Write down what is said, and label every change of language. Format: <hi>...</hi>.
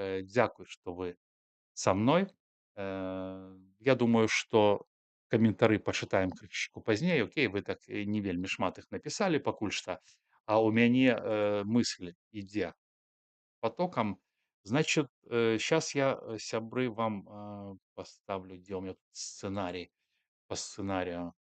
<be>Дзякуй, што вы са мной. Я думаю, што каментары пачытаем крышачку пазней. Окей, вы так не вельмі шмат іх напісалі пакуль што, а ў мяне мысль ідзе потоком.</be> <ru>Значит, сейчас я, сябры, вам поставлю, где у меня тут сценарий по сценарию.</ru>